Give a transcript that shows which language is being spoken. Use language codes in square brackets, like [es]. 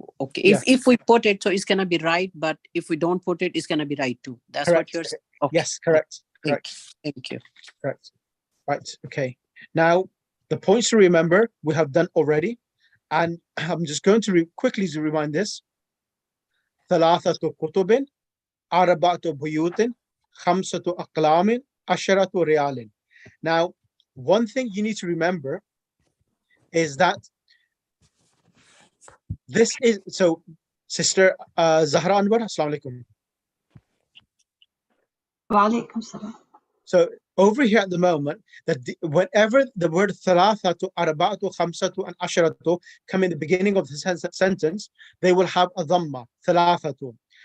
[en] Okay, if we put it, so it's gonna be right. But if we don't put it, it's gonna be right too. That's Correct. what you're saying. Okay. Yes, correct. Thank you. Correct. Right. Okay. Now, the points to remember we have done already, and I'm just going to quickly to remind this. [ar] ثلاثة كتب أربعة بيوت خمسة أقلام عشرة ريال. [en] Now, one thing you need to remember is that this is, so Sister Zahra Anwar, Assalamu alaikum. [ar] Wa alaikum salam. [en] So over here at the moment, that whenever the word thalathatu, arba'atu, khamsatu, and asharatu come in the beginning of the sentence, they will have a dhamma, thalathatu.